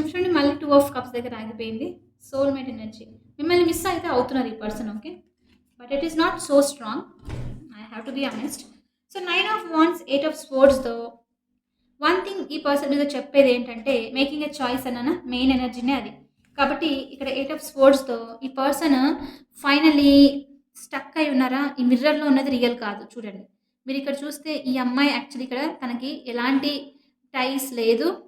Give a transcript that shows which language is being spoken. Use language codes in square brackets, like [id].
[te] చూడండి మళ్ళీ 2 of cups దగ్గర ఆగిపోయింది. Soulmate energy. మిమ్మల్ని మిస్ అయితే అవుతున్నారు ఈ person. [en] Okay. But it is not so strong. I have to be honest. So 9 of wands, 8 of swords though. [te] One thing ఈ పర్సన్ మీద చెప్పేది ఏంటంటే [en] making a choice [te] అన్న మెయిన్ ఎనర్జీనే అది. కాబట్టి ఇక్కడ 8 ఆఫ్ స్వోర్డ్స్‌తో ఈ పర్సన్ ఫైనల్లీ స్టక్ అయి ఉన్నారా? ఈ మిర్రర్‌లో ఉన్నది రియల్ కాదు చూడండి. మీరిక్కడ చూస్తే ఈ అమ్మాయి యాక్చువల్లీ ఇక్కడ తనకి ఎలాంటి టైస్ లేదు.